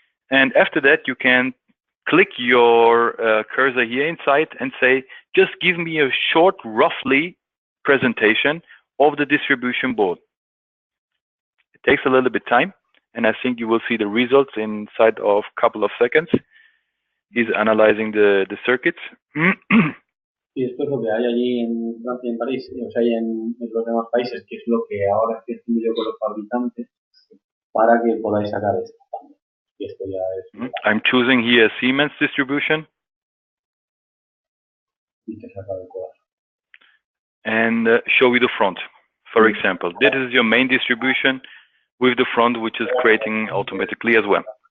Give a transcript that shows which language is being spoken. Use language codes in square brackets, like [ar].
[en] And after that, you can click your cursor here inside and say, just give me a short, roughly presentation of the distribution board. It takes a little bit time, and I think you will see the results inside of a couple of seconds. He's analyzing the circuits. [es] Y esto es lo que hay allí en Francia y en París, o sea, hay en los demás países, que es lo que ahora estoy haciendo yo con los fabricantes para que podáis sacar esto también. Y esto ya es... [en] I'm choosing here a Siemens distribution. [es] Y te saca el cuadro. [en] And show you the front. For example, this is your main distribution with the front, which is creating automatically as well.